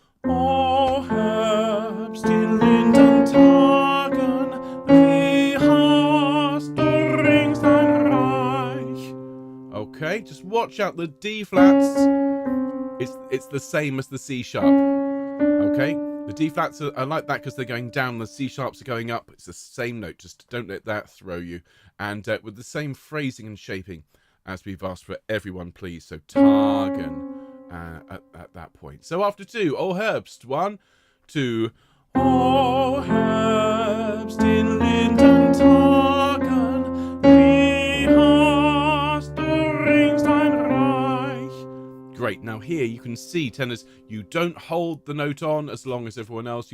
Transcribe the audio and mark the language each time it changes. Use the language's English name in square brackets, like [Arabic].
[German] O Herbst in linden Tagen, wie hast du rings dein Reich. [English] Okay, just watch out the D flats. It's the same as the C sharp. Okay, the D flats are like that because they're going down, the C sharps are going up. It's the same note, just don't let that throw you. And with the same phrasing and shaping as we've asked for everyone, please. So Tagen at that point. So after 2, O Herbst, 1, 2. [German] O Herbst in linden Tagen, wie hast du rings dein Reich. [English] Great. Now here you can see, tenors, you don't hold the note on as long as everyone else.